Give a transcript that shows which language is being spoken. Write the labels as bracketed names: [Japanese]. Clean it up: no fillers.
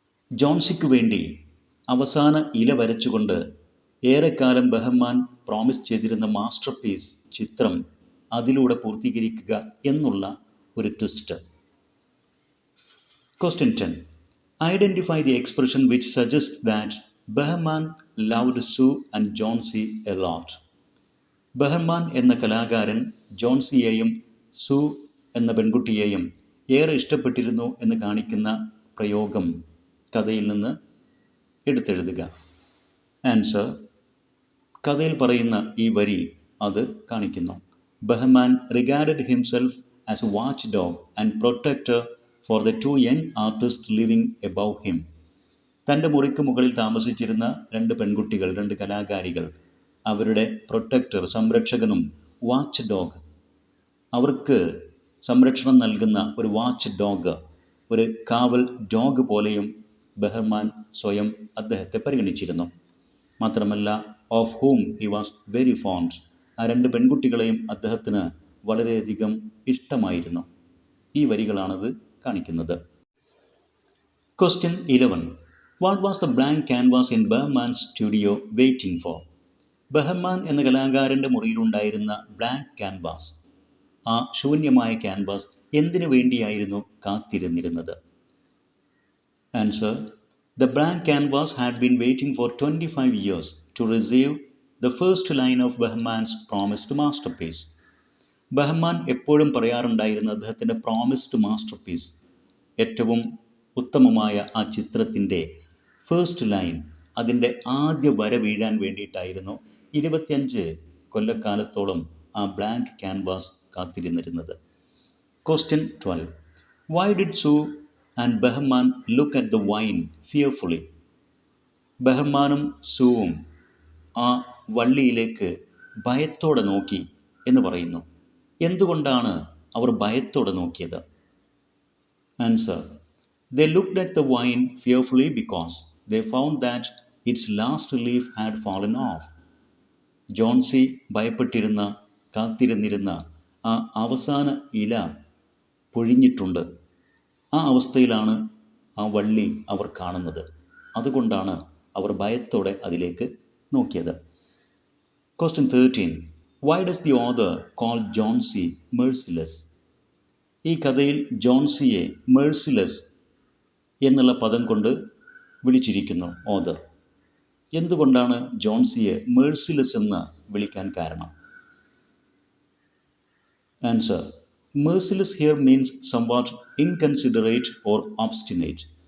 [Malayalam] ജോൺസിക്ക് വേണ്ടി അവസാന ഇല വരച്ചുകൊണ്ട് ഏറെക്കാലം ബെഹർമാൻ പ്രോമിസ് ചെയ്തിരുന്ന മാസ്റ്റർ പീസ് ചിത്രം അതിലൂടെ പൂർത്തീകരിക്കുക എന്നുള്ള ഒരു twist. [English] Question 10. Identify the expression which suggests that Behrman loved Sue and Johnsy a lot. [Malayalam] ബെഹർമാൻ എന്ന കലാകാരൻ ജോൺസിയെയും സു എന്ന പെൺകുട്ടിയെയും ഏറെ ഇഷ്ടപ്പെട്ടിരുന്നു എന്ന് കാണിക്കുന്ന പ്രയോഗം കഥയിൽ നിന്ന് എടുത്തെഴുതുക. ആൻസർ: കഥയിൽ പറയുന്ന ഈ വരി അത് കാണിക്കുന്നു. [English] Behrman regarded himself as a watch dog and protector for the two young artist living above him. [Malayalam] തൻ്റെ മുറിക്ക് മുകളിൽ താമസിച്ചിരുന്ന രണ്ട് പെൺകുട്ടികൾ, രണ്ട് കലാകാരികൾ, അവരുടെ പ്രൊട്ടക്ടർ, സംരക്ഷകനും, വാച്ച് ഡോഗ്, അവർക്ക് സംരക്ഷണം നൽകുന്ന ഒരു വാച്ച് ഡോഗ്, ഒരു കാവൽ ഡോഗ് പോലെയും ബെഹർമാൻ സ്വയം അദ്ദേഹത്തെ പരിഗണിച്ചിരുന്നു. മാത്രമല്ല, [English] Of whom he was very fond. [Malayalam] ആ രണ്ട് പെൺകുട്ടികളെയും അദ്ദേഹത്തിന് വളരെയധികം ഇഷ്ടമായിരുന്നു. ഈ വരികളാണത് കാണിക്കുന്നത്. [English] Question 11. What was the blank canvas in Behrman's studio waiting for? [Malayalam] ബെഹർമാൻ എന്ന കലാകാരൻ്റെ മുറിയിലുണ്ടായിരുന്ന ബ്ലാങ്ക് ക്യാൻവാസ്, ആ ശൂന്യമായ ക്യാൻവാസ് എന്തിനു വേണ്ടിയായിരുന്നു കാത്തിരുന്നിരുന്നത്? [English] Answer: The blank canvas had been waiting for 25 years to receive the first line of Behrman's promised masterpiece. [Malayalam] ബെഹർമാൻ എപ്പോഴും പറയാറുണ്ടായിരുന്ന അദ്ദേഹത്തിൻ്റെ promised master piece, ഏറ്റവും ഉത്തമമായ ആ ചിത്രത്തിൻ്റെ ഫസ്റ്റ് ലൈൻ, അതിൻ്റെ ആദ്യ വര വീഴാൻ വേണ്ടിയിട്ടായിരുന്നു 25 കൊല്ലക്കാലത്തോളം ആ blank canvas കാത്തിരുന്നിരുന്നത്. [English] Question 12. Why did Sue and Behrman look at the wine fearfully? [Malayalam] ബെഹർമാനും സൂവും ആ വള്ളിയിലേക്ക് ഭയത്തോടെ നോക്കി എന്ന് പറയുന്നു. എന്തുകൊണ്ടാണ് അവർ ഭയത്തോടെ നോക്കിയത്? [English] Answer: They looked at the wine fearfully because they found that its last leaf had fallen off. [Malayalam] Johnsy ഭയപ്പെട്ടിരുന്ന, കാത്തിരുന്നിരുന്ന ആ അവസാന ഇല പൊഴിഞ്ഞിട്ടുണ്ട്. ആ അവസ്ഥയിലാണ് ആ വള്ളി അവർ കാണുന്നത്. അതുകൊണ്ടാണ് അവർ ഭയത്തോടെ അതിലേക്ക് നോക്കിയത്. [English] Question 13. Why does the author call Johnsy merciless? [Malayalam] ഈ കഥയിൽ ജോൺസിയെ മെഴ്സിലെസ് എന്നുള്ള പദം കൊണ്ട് വിളിച്ചിരിക്കുന്നു ഓഥർ. എന്തുകൊണ്ടാണ് ജോൺസിയെ മെഴ്സിലെസ് എന്ന് വിളിക്കാൻ കാരണം? [English] Answer: Merciless here means somewhat inconsiderate or obstinate.